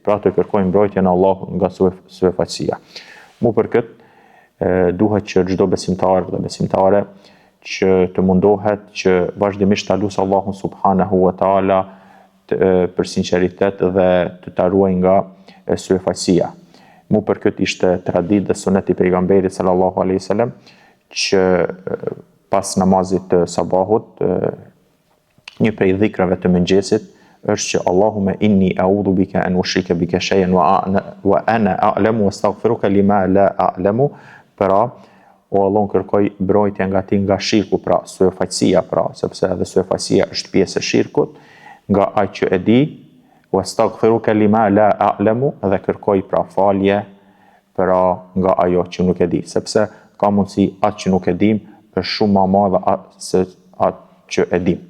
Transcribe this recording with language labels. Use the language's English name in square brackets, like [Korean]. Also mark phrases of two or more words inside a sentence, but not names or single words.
[Albanian] Pra të kërkojë mbrojtjen e Allahut nga syfaqësia. Mu për këtë duhet që çdo besimtar dhe besimtare që të mundohet që vazhdimisht ta lutë Allahun [Arabic] سبحانه وتعالى [Albanian] për sinqeritet dhe të ruaj nga syfaqësia. Mu për këtë ishte traditë dhe sunet i pejgamberit [Arabic] صلى الله عليه وسلم [Albanian] që pas namazit të sabahut, një prej dhikrave të mëngjesit është që [Arabic] اللهم إني أعوذ بك أن أشرك بك شيئا وأنا أعلم وأستغفرك لما لا أعلم. [Albanian] Pra, o Allah kërkoj mbrojtje nga ti nga shirku, pra syfaqësia, pra sepse edhe syfaqësia është pjesë e shirkut, nga ai që e di, [Arabic] وأستغفرك لما لا أعلم, [Albanian] dhe kërkoj pra falje pra nga ajo që nuk e di, sepse ka mundësi atë që nuk e dim është shumë më madhe se atë që e dim.